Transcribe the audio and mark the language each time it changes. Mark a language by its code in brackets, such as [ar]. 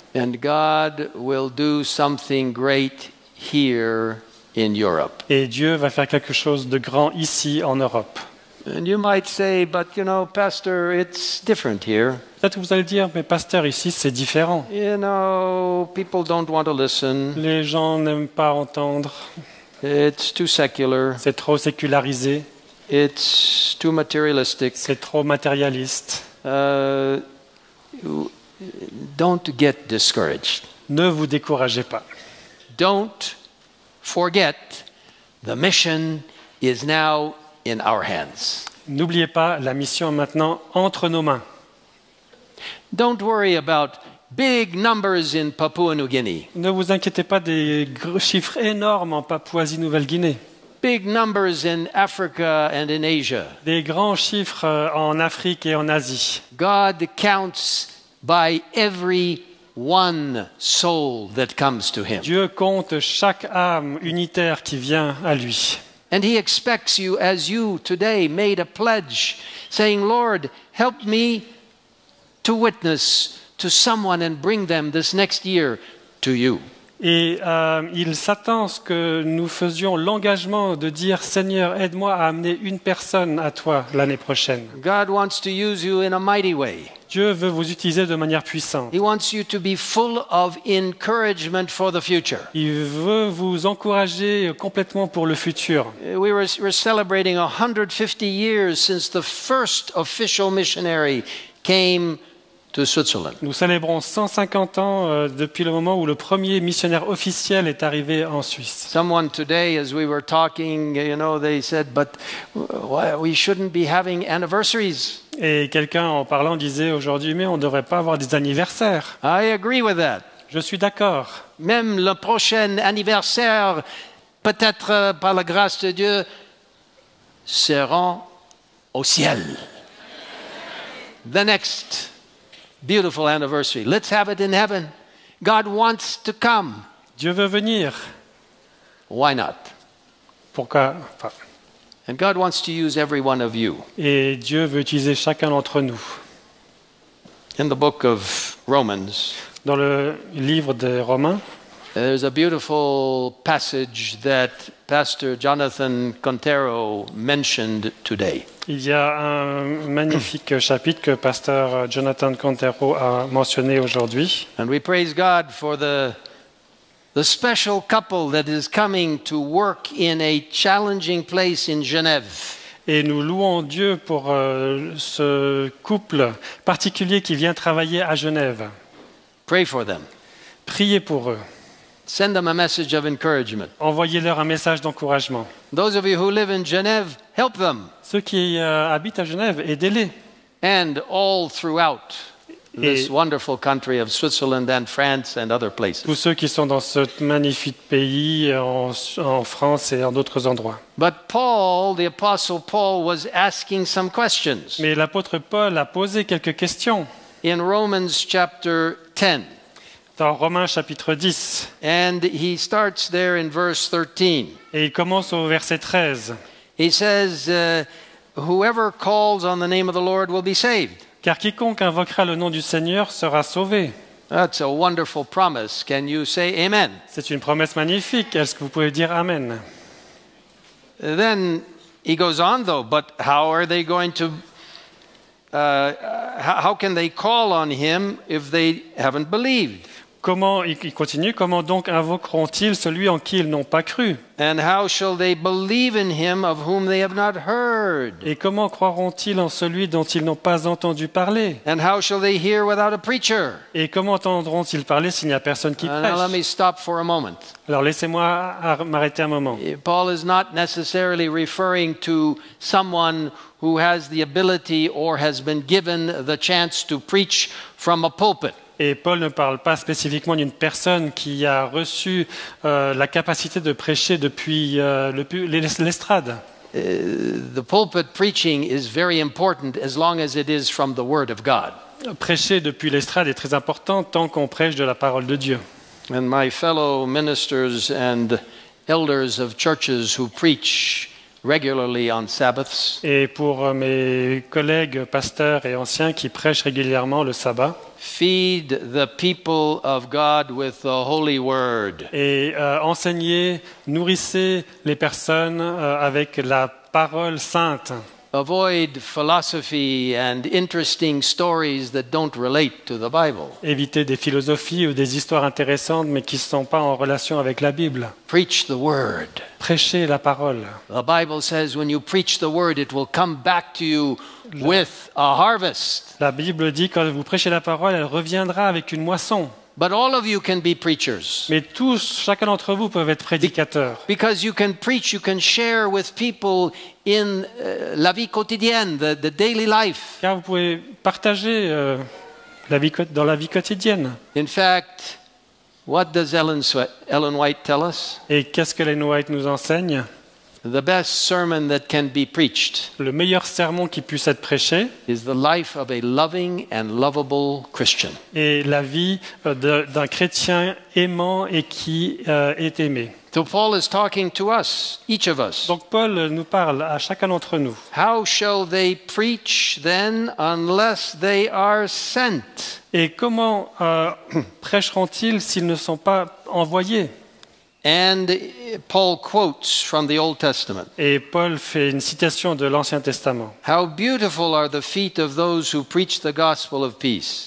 [en] And God will do something great here in Europe. [fr] Et Dieu va faire quelque chose de grand ici en Europe. [en] And you might say, but you know, Pastor, it's different here. [fr] Peut-être que vous allez dire, mais pasteur, ici c'est différent. [en] You know, people don't want to listen. [fr] Les gens n'aiment pas entendre. [en] It's too secular. [fr] C'est trop sécularisé. [en] It's too materialistic. [fr] C'est trop matérialiste. [en] Don't get discouraged. [fr] Ne vous découragez pas. [en] Don't forget the mission is now in our hands. [fr] N'oubliez pas, la mission est maintenant entre nos mains. [en] Don't worry about big numbers in Papua New Guinea. [fr] Ne vous inquiétez pas des chiffres énormes en Papouasie-Nouvelle-Guinée. [en] Big numbers in Africa and in Asia. [fr] Des grands chiffres en Afrique et en Asie. [en] God counts by every one soul that comes to him. [fr] Dieu compte chaque âme unitaire qui vient à lui. [en] And he expects you, as you today made a pledge, saying, Lord, help me to witness to someone and bring them this next year to you. [fr] Et il s'attend à ce que nous faisions l'engagement de dire, Seigneur, aide-moi à amener une personne à toi l'année prochaine. [en] God wants to use you in a mighty way. [fr] Dieu veut vous utiliser de manière puissante. [en] He wants you to be full of encouragement for the future. [fr] Il veut vous encourager complètement pour le futur. [en] We're celebrating 150 years since the first official missionary came to Switzerland. [fr] Nous célébrons 150 ans depuis le moment où le premier missionnaire officiel est arrivé en Suisse. [en] Someone today, as we were talking, you know, they said, but we shouldn't be having anniversaries. [fr] Et quelqu'un en parlant disait aujourd'hui, mais on ne devrait pas avoir des anniversaires. [en] I agree with that. [fr] Je suis d'accord. Même le prochain anniversaire, peut-être par la grâce de Dieu, seront au ciel. [en] The next Beautiful anniversary. Let's have it in heaven. God wants to come. [fr] Dieu veut venir. [en] Why not? [fr] Pourquoi enfin, [en] And God wants to use every one of you. [fr] Et Dieu veut utiliser chacun d'entre nous. [en] In the book of Romans, [fr] Dans le livre des Romains, [en] there's a beautiful passage that Pastor Jonathan Contero mentioned today. [fr] il y a un magnifique chapitre que pasteur Jonathan Contero a mentionné aujourd'hui. [en] And we praise God for the special couple that is coming to work in a challenging place in Genève. [fr] Et nous louons Dieu pour ce couple particulier qui vient travailler à Genève. [en] Pray for them. [fr] Priez pour eux. [en] Send them a message of encouragement. [fr] Envoyez-leur un message d'encouragement. [en] Those of you who live in Genève, help them. [fr] Ceux qui habitent à Genève, aidez-les. [en] And all throughout this [fr] Et- [en] wonderful country of Switzerland and France and other places. [fr] Tous ceux qui sont dans ce magnifique pays, en France et en d'autres endroits. [en] But Paul, the Apostle Paul, was asking some questions [fr] Mais l'apôtre Paul a posé quelques questions [en] in Romans chapter 10. [fr] dans Romains chapitre 10. [en] And he starts there in verse 13. [fr] Et il commence au verset 13. [en] He says, whoever calls on the name of the Lord will be saved. [fr] Car quiconque invoquera le nom du Seigneur sera sauvé. [en] That's a wonderful promise. Can you say amen? [fr] C'est une promesse magnifique. Est-ce que vous pouvez dire Amen? [en] Then he goes on though, but how are they going to, how can they call on him if they haven't believed? [fr] Comment, il continue, comment donc invoqueront-ils celui en qui ils n'ont pas cru? [en] And how shall they believe in him of whom they have not heard? [fr] Et comment croiront-ils en celui dont ils n'ont pas entendu parler? [en] And how shall they hear without a preacher? [fr] Et comment entendront-ils parler s'il n'y a personne qui [en] Now let [fr] prêche? [en] me stop for a moment. [fr] Alors laissez-moi m'arrêter un moment. [en] Paul is not necessarily referring to someone who has the ability or has been given the chance to preach from a pulpit. [fr] Et Paul ne parle pas spécifiquement d'une personne qui a reçu la capacité de prêcher depuis l'estrade. [en] The pulpit preaching is very important as long as it is from the Word of God. [fr] Prêcher depuis l'estrade est très important tant qu'on prêche de la parole de Dieu. [en] And my fellow ministers and elders of churches who preach regularly on Sabbaths, [fr] Et pour mes collègues pasteurs et anciens qui prêchent régulièrement le sabbat, [en] feed the people of God with the Holy Word. [fr] et enseignez, nourrissez les personnes avec la parole sainte. [en] Avoid philosophy and interesting stories that don't relate to the Bible. [fr] Évitez des philosophies ou des histoires intéressantes mais qui ne sont pas en relation avec la Bible. [en] Preach the Word. [fr] Prêchez la parole. [en] The Bible says when you preach the Word, it will come back to you with a harvest. [fr] La Bible dit quand vous prêchez la parole, elle reviendra avec une moisson. [en] But all of you can be preachers. [fr] Mais tous, chacun d'entre vous peuvent être prédicateurs. [en] Because you can preach, you can share with people in [fr] la vie quotidienne, [en] the daily life. [fr] Car vous pouvez partager dans la vie quotidienne. [en] In fact, what does Ellen White tell us? [fr] Et qu'est-ce que Ellen White nous enseigne? [en] The best sermon that can be preached [fr] Le meilleur sermon qui puisse être prêché [en] is the life of a loving and lovable Christian. [fr] est la vie d'un chrétien aimant et qui est aimé. [en] So Paul is talking to us, each of us. [fr] Donc Paul nous parle à chacun d'entre nous. [en] How shall they preach then unless they are sent? [fr] Et comment prêcheront-ils s'ils ne sont pas envoyés? [en] And Paul quotes from the Old Testament. [fr] Et Paul fait une citation de l'Ancien Testament. [en] How beautiful are the feet of those who preach the gospel of peace,